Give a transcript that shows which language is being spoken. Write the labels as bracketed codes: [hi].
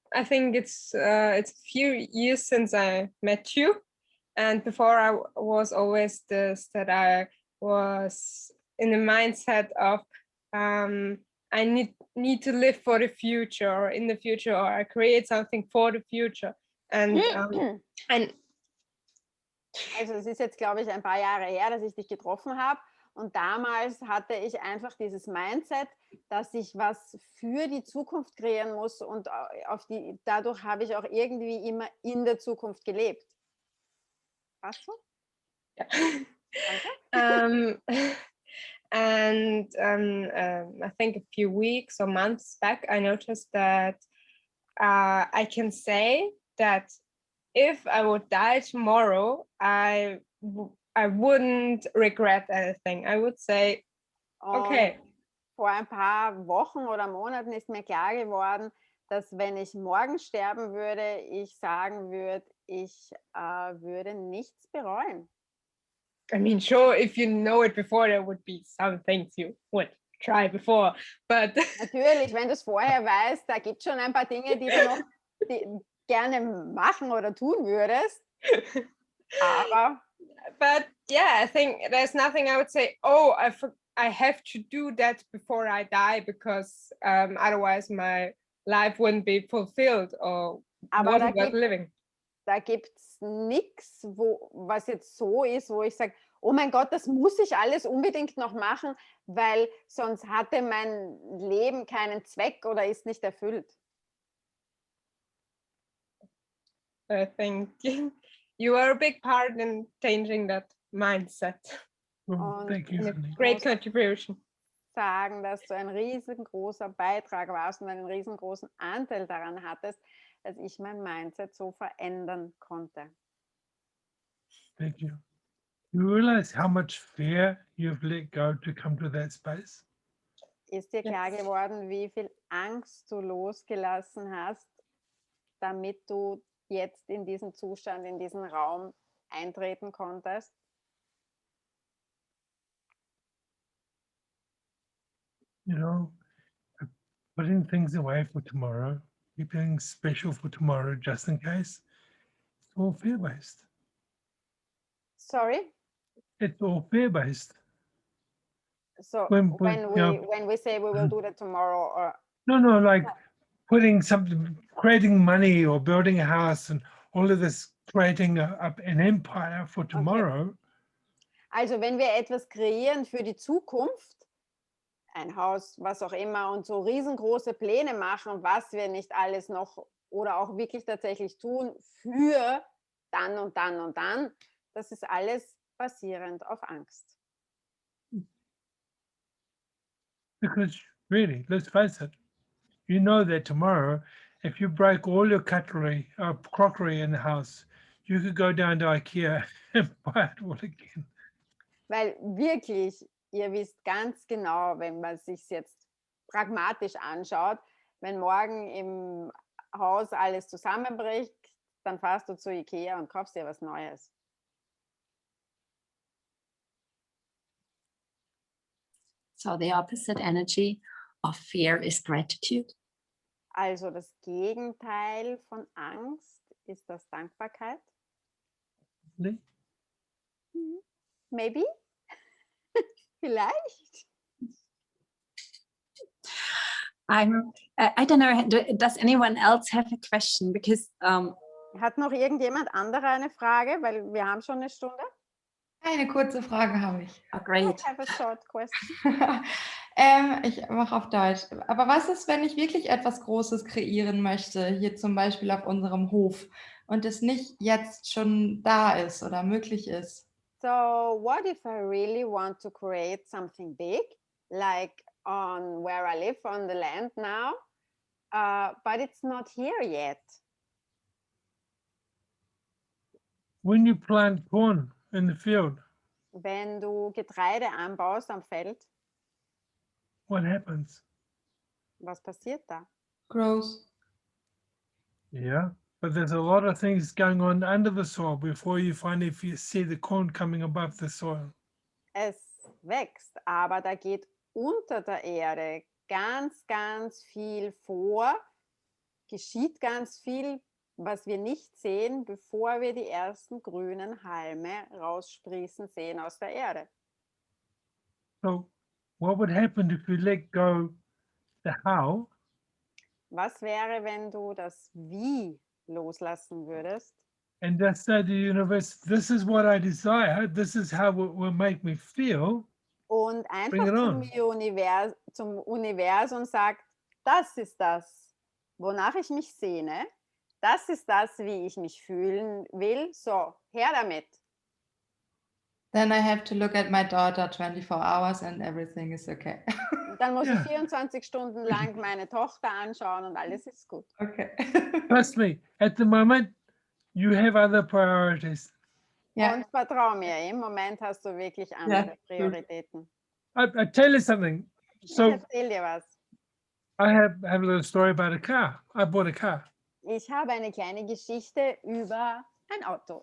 [en] I think it's a few years since I met you, and before I was always this that I was in the mindset of I need to live for the future, or in the future, or I create something for the future, and [de] Also es ist jetzt, glaube ich, ein paar Jahre her, dass ich dich getroffen habe. Und damals hatte ich einfach dieses Mindset, dass ich was für die Zukunft kreieren muss. Und dadurch habe ich auch irgendwie immer in der Zukunft gelebt. Passt so? Ja. Danke. [en] I think a few weeks or months back, I noticed that I can say that if I would die tomorrow, I wouldn't regret anything. I would say, okay. [de] Und vor ein paar Wochen oder Monaten ist mir klar geworden, dass wenn ich morgen sterben würde, ich sagen würde, ich würde nichts bereuen. [en] I mean, sure, if you know it before, there would be some things you would try before, but [de] Natürlich, wenn du es vorher weißt, da gibt es schon ein paar Dinge, die du noch gerne machen oder tun würdest. Aber [en] but yeah, I think there's nothing I would say, oh, I have to do that before I die, because otherwise my life wouldn't be fulfilled or wasn't worth living. [de] Da gibt es nichts, was jetzt so ist, wo ich sage, oh mein Gott, das muss ich alles unbedingt noch machen, weil sonst hatte mein Leben keinen Zweck oder ist nicht erfüllt. [en] I think you are a big part in changing that mindset. Well, thank you. And a great contribution. [de] Sagen, dass du ein riesengroßer Beitrag warst und einen riesengroßen Anteil daran hattest, dass ich mein Mindset so verändern konnte. [en] Thank you. You realize how much fear you've let go to come to that space? [de] Ist dir klar geworden, wie viel Angst du losgelassen hast, damit du jetzt in diesen Zustand, in diesen Raum eintreten konntest? [en] You know, putting things away for tomorrow, keeping special for tomorrow just in case, it's all fear-based. Sorry? It's all fear-based. So When we say we will do that tomorrow, or No, like putting something, creating money or building a house and all of this, creating an empire for tomorrow. Okay. [de] Also wenn wir etwas kreieren für die Zukunft, ein Haus, was auch immer, und so riesengroße Pläne machen, was wir nicht alles noch oder auch wirklich tatsächlich tun für dann und dann und dann, das ist alles basierend auf Angst. [en] Because really, let's face it, you know that tomorrow, if you break all your crockery in the house, you could go down to IKEA and buy it all again. [de] Weil wirklich, ihr wisst ganz genau, wenn man es sich jetzt pragmatisch anschaut, wenn morgen im Haus alles zusammenbricht, dann fährst du zu IKEA und kaufst dir was Neues. [en] So the opposite energy of fear is gratitude. [de] Also das Gegenteil von Angst ist das Dankbarkeit. [en] Maybe? [de] Vielleicht? [en] I don't know. Does anyone else have a question? Because [de] Hat noch irgendjemand andere eine Frage? Weil wir haben schon eine Stunde. Eine kurze Frage habe ich. [en] great. I have a short question. [de] Ich mache auf Deutsch. Aber was ist, wenn ich wirklich etwas Großes kreieren möchte, hier zum Beispiel auf unserem Hof, und es nicht jetzt schon da ist oder möglich ist? [en] So what if I really want to create something big, like on where I live on the land now, but it's not here yet? When you plant corn in the field, [de] Wenn du Getreide anbaust am Feld, [en] what happens? [de] was passiert da? [en] Grows. Yeah, but there's a lot of things going on under the soil before you finally see the corn coming above the soil. [de] Es wächst, aber da geht unter der Erde ganz, ganz viel vor, geschieht ganz viel, was wir nicht sehen, bevor wir die ersten grünen Halme raussprießen sehen aus der Erde. [en] So what would happen if you let go the how [de] Was wäre, wenn du das Wie loslassen würdest [en] and just say to the universe, this is what I desire, this is how it will make me feel, [de] und [en] Bring [de] einfach [en] it [de] zum Universum sagt, das ist das, wonach ich mich sehne, das ist das, wie ich mich fühlen will, so, her damit. [en] Then I have to look at my daughter 24 hours and everything is okay. [de] Und dann muss ich Ja. 24 Stunden lang meine Tochter anschauen und alles ist gut. [en] Okay. trust me, at the moment, you have other priorities. [de] Ja. Und vertrau mir, im Moment hast du wirklich andere Prioritäten. [en] I tell you something. [de] Ich [en] So [de] erzähl dir was. [en] I have a little story about a car. I bought a car. [de] Ich habe eine kleine Geschichte über ein Auto.